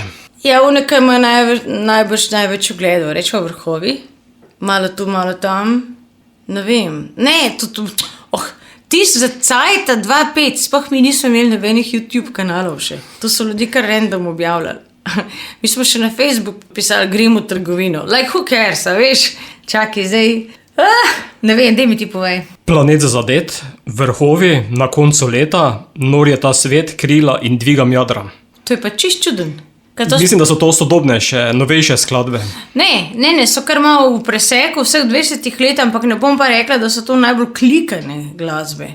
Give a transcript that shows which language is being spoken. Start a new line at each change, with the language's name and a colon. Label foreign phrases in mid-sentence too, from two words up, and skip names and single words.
Slovenian: Ja, v nekem ima največ ogledov, rečemo vrhovi, malo tu, malo tam, ne vem. Ne, tisti za cajta 2.5, sploh mi nismo imeli nobenih YouTube kanalov še. To so ljudi kar random objavljali. Mi smo še na Facebook pisali, gremo v trgovino.
English: Like, who cares,
Slovenian: a veš? Čakaj, zdaj. Ne vem, daj mi ti povej. Planet zadet, vrhovi, na koncu leta, nor je ta svet, krila in dvigam jadra. To je pa čist čuden. Mislim, da so to sodobnejše, novejše skladbe. Ne, so kar malo v preseku vseh 20 let, ampak ne bom pa rekla, da so to najbolj klikane glasbe.